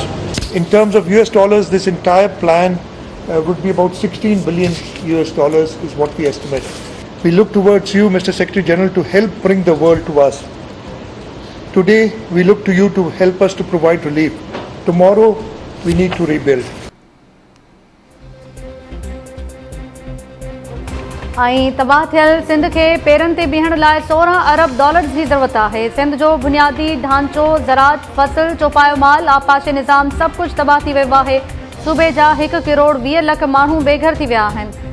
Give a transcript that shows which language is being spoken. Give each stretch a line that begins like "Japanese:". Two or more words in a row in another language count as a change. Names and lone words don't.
English: In terms of US dollars, this entire plan would be about $16 billion US dollars is what we estimate. We look towards you, Mr. Secretary General, to help bring the world to us. Today, we look to you to help us to provide relief. Tomorrow, we need to rebuild.
Sindhi: ऐं तबाह थियल सिंध के पेरनि ते बीहण लाइ 16 अरब डॉलर्स जी ज़रूरत आहे। सिंध जो बुनियादी ढांचो, ज़राअत, फसल, चौपायो माल, आपाशी निज़ाम सभु कुझु तबाह थी वियो आहे। सूबे जा 1 करोड़ 20 लख माण्हू बेघर थी विया आहिनि।